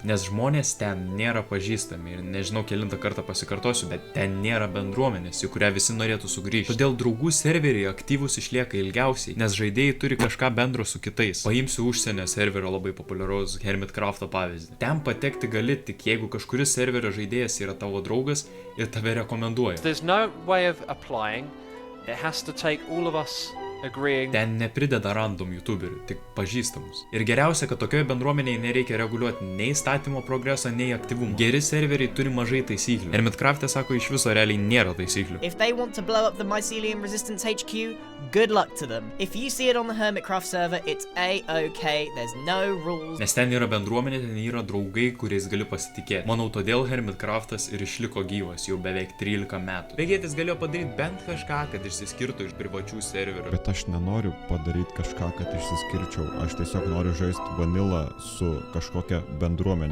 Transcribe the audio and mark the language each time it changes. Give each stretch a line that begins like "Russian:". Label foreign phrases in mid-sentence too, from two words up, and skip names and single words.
Lithuanian: Nes žmonės ten nėra pažįstami ir nežinau kelintą kartą pasikartosiu, bet ten nėra bendruomenės, į kurią visi norėtų sugrįžti. Todėl draugų serveriai aktyvus išlieka ilgiausiai, nes žaidėjai turi kažką bendro su kitais. Paimsiu užsienio serverio labai populiaraus Hermitcrafto pavyzdį. Ten patekti gali tik jeigu kažkuris serverio žaidėjas yra tavo draugas ir tave rekomenduoja.
English: There's no way of applying. It has to take all of us agreeing.
Lithuanian: Ten neprideda random youtuberių, tik pažįstamus. Ir geriausia, kad tokioje bendruomenėje nereikia reguliuoti nei statymo progresą, nei aktyvumą. Geri serveriai turi mažai taisyklių. Hermitcrafte sako, iš viso realiai nėra taisyklių.
English: If they want to blow up the Mycelium Resistance HQ, good luck to them. If you see it on the Hermitcraft server, it's A-OK, there's no rules.
Lithuanian: Nes ten yra bendruomenė, ten yra draugai, kuriais gali pasitikėti. Manau, todėl Hermitcraftas ir išliko gyvas jau beveik 13 metų. Vegėtis galėjo padaryti bent kažką, kad išsiskirtų iš privačių serverių. Bet aš nenoriu padaryti kažką, kad išsiskirčiau. Aš tiesiog noriu žaisti vanilą su kažkokia bendruomenė.